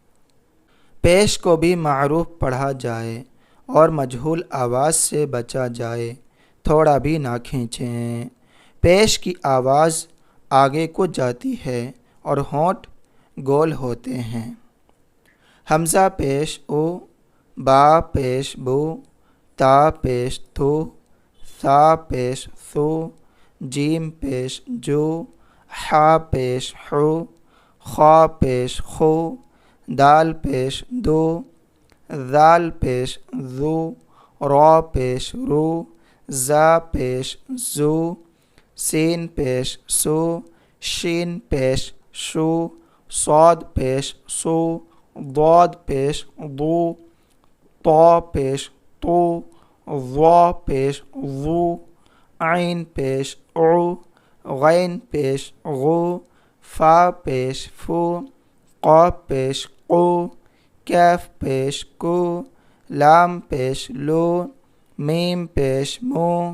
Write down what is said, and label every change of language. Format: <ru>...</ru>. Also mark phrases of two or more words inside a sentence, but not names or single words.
<ur>پیش کو بھی معروف پڑھا جائے اور مجہول آواز سے بچا جائے، تھوڑا بھی نہ کھینچیں۔ پیش کی آواز آگے کو جاتی ہے اور ہونٹ گول ہوتے ہیں۔ حمزہ پیش او، با پیش بو، تا پیش تو، ثا پیش ثو، جیم پیش جو، حا پیش حو، خا پیش خو، دال پیش دو، ذال پیش ذو، را پیش رو، زا پیش زو، سین پیش سو، شین پیش شو، صاد پیش سو، ضاد پیش ضو، طا پیش طو، ظا پیش ظو، عین پیش عو، غین پیش غو، فا پیش فو، قاف پیش قو، کیف پیش کو، لام پیش لو، میم پیش مو،</ur>